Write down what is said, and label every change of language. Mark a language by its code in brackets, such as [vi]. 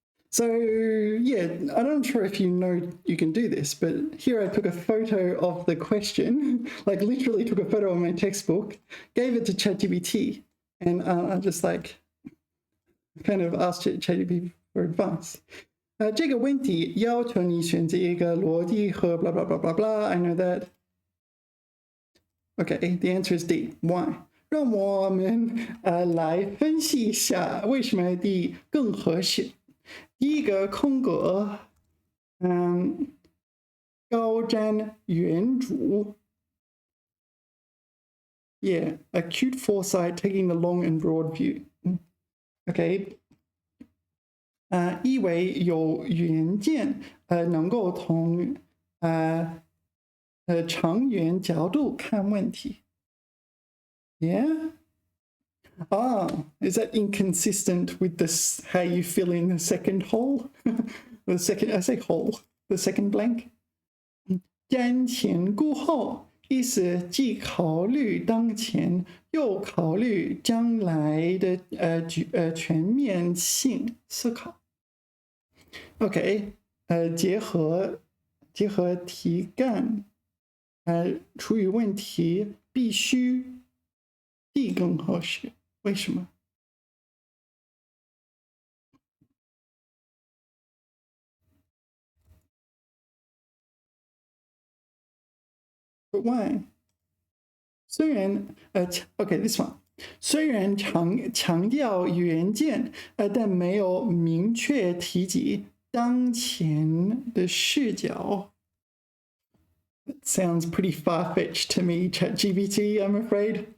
[en] So, yeah, I'm not sure if you know you can do this, but here I took a photo of the question, like literally took a photo of my textbook, gave it to ChatGPT, and I just like kind of asked ChatGPT for advice. [zh] 这个问题要求你选择一个逻辑和 blah blah blah blah blah. [en] I know that. Okay, the answer is D. Why? [zh] 让我们来分析一下为什么 D 更合适。第一个空格，高 [en] 高瞻远瞩 Yeah, acute foresight, taking the long and broad view. Okay. [zh] 意为有远见，能够从长远角度看问题。 [en] Yeah. Is that inconsistent with this? How you fill in the second hole? The second, I say hole, the second blank. [zh] 瞻前顾后，意思既考虑当前，又考虑将来的全面性思考。 OK， 结合题干，处理问题必须 D 更合适，为什么？ [en] But why？ [zh] 虽然 [en] OK this one， [zh] 虽然强调远见，但没有明确提及当前的视角。 [en] That sounds pretty far-fetched to me, ChatGPT, I'm afraid.